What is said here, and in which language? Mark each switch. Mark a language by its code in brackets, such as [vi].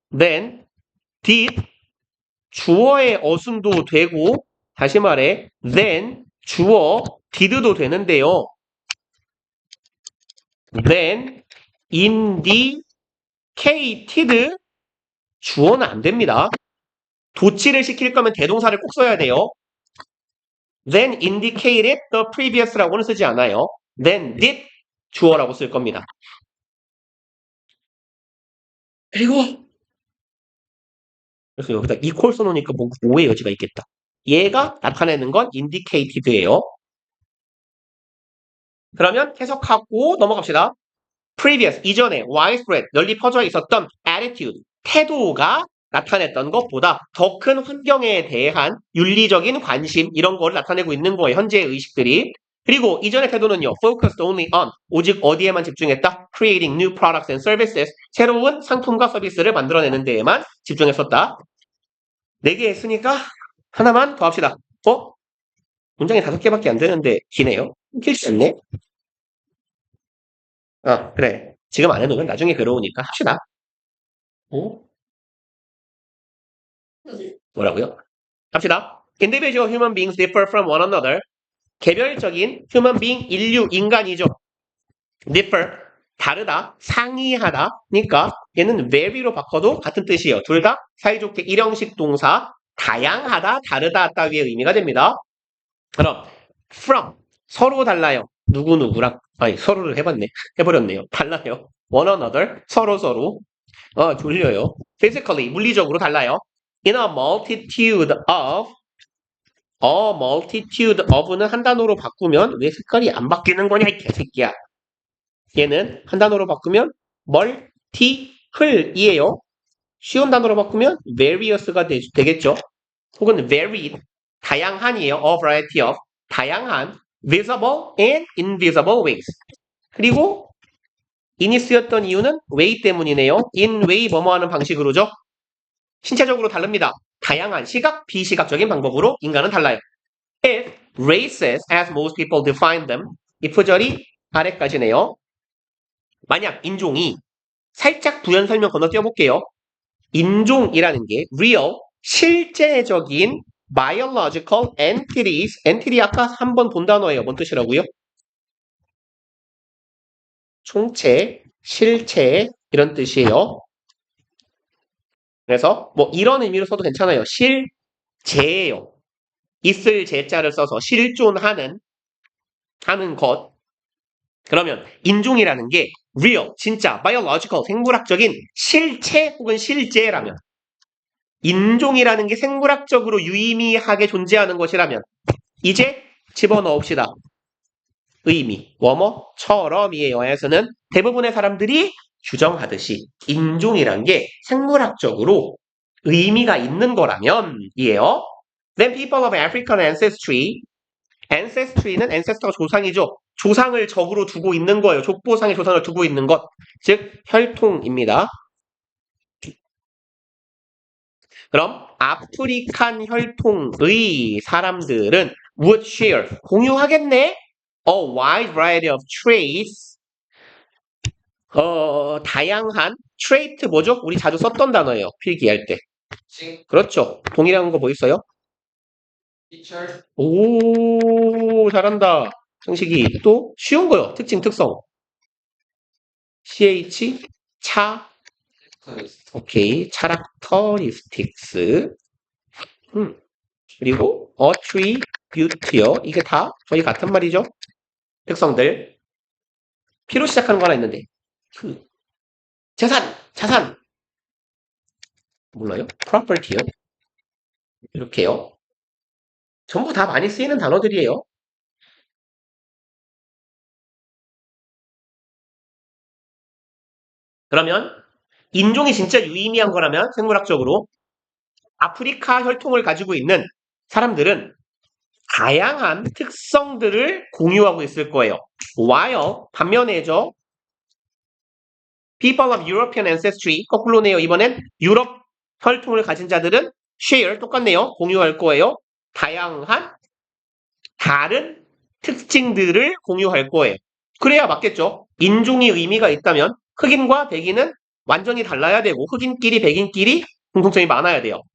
[en] then did [ko] 주어의 어순도 되고 다시 말해 then 주어 did도 되는데요. then indicated 주어는 안 됩니다. 도치를 시킬 거면 대동사를 꼭 써야 돼요. [en] then indicated the previous [ko] 라고는 쓰지 않아요. then did 주어라고 쓸 겁니다. 그리고 그래서 여기다 equal 써놓으니까 뭐 오해 여지가 있겠다. 얘가 나타내는 건 indicated예요. 그러면 해석하고 넘어갑시다. [en] previous [ko] 이전에 widespread 널리 퍼져 있었던 attitude 태도가 나타냈던 것보다 더 큰 환경에 대한 윤리적인 관심 이런 거를 나타내고 있는 거예요. 현재의 의식들이. 그리고 이전의 태도는요. [en] focused only on [ko] 오직 어디에만 집중했다. [en] creating new products and services [ko] 새로운 상품과 서비스를 만들어내는 데에만 집중했었다. 4개 했으니까 하나만 더 합시다. 문장이 5개밖에 안 되는데 기네요. 길지 않네. 그래. 지금 안 해놓으면 나중에 괴로우니까 합시다. 뭐라고요? 합시다. [en] Individual human beings differ from one another. [ko] 개별적인 human being, 인류, 인간이죠. differ, 다르다, 상이하다. 니까 얘는 vary로 바꿔도 같은 뜻이에요. 둘 다 사이좋게 일형식 동사, 다양하다, 다르다 따위의 의미가 됩니다. 그럼 from, 서로 달라요. 누구누구랑. 서로를 해버렸네요. 달라요. one another, 서로. 졸려요. physically, 물리적으로 달라요. [en] in a multitude of [ko] 는 한 단어로 바꾸면 왜 색깔이 안 바뀌는 거냐 이 개새끼야. 얘는 한 단어로 바꾸면 multiple이에요. 쉬운 단어로 바꾸면 various가 되겠죠. 혹은 varied, 다양한이에요. [en] a variety of, 다양한, visible and invisible ways. [ko] 그리고 in이 쓰였던 이유는 way 때문이네요. [en] in way [ko] 뭐뭐하는 방식으로죠. 신체적으로 다릅니다. 다양한 시각, 비시각적인 방법으로 인간은 달라요. [en] If races, as most people define them, [ko] 이 표절이 아래까지네요. 만약 인종이 살짝 부연 설명 건너뛰어 볼게요. 인종이라는 게 real, 실제적인 [en] biological entities, [ko] entity 아까 한번 본 단어예요. 뭔 뜻이라고요? 총체, 실체 이런 뜻이에요. 그래서 뭐 이런 의미로 써도 괜찮아요. 실제예요. 있을 제자를 써서 실존하는 것. 그러면 인종이라는 게 real, 진짜, biological, 생물학적인 실체 혹은 실제라면 인종이라는 게 생물학적으로 유의미하게 존재하는 것이라면 이제 집어넣읍시다. 의미, 뭐뭐처럼이에요. 에서는 대부분의 사람들이 규정하듯이 인종이란 게 생물학적으로 의미가 있는 거라면 이에요. [en] Then people of African ancestry는 [ko] ancestor가 조상이죠. 조상을 적으로 두고 있는 거예요. 족보상의 조상을 두고 있는 것. 즉 혈통입니다. 그럼 아프리칸 혈통의 사람들은 [en] would share [ko] 공유하겠네. [en] A wide variety of traits. [ko] 다양한 trait 뭐죠? 우리 자주 썼던 단어예요. 필기할 때. 그렇죠. 동일한 거 뭐 있어요? [en] teacher, [ko] 오, 잘한다. 상식이 또 쉬운 거요. 특징, 특성. ch 차 오케이. [en] characteristics. [ko] 그리고 attribute요. 이게 다 거의 같은 말이죠. 특성들. P로 시작하는 거 하나 있는데. 자산. 몰라요? property요. 이렇게요. 전부 다 많이 쓰이는 단어들이에요. 그러면 인종이 진짜 유의미한 거라면 생물학적으로 아프리카 혈통을 가지고 있는 사람들은 다양한 특성들을 공유하고 있을 거예요. while 반면에죠. [en] people of European ancestry [ko] 거꾸로네요. 이번엔 유럽 혈통을 가진 자들은 share 똑같네요. 공유할 거예요. 다양한 다른 특징들을 공유할 거예요. 그래야 맞겠죠. 인종이 의미가 있다면 흑인과 백인은 완전히 달라야 되고 흑인끼리 백인끼리 공통점이 많아야 돼요.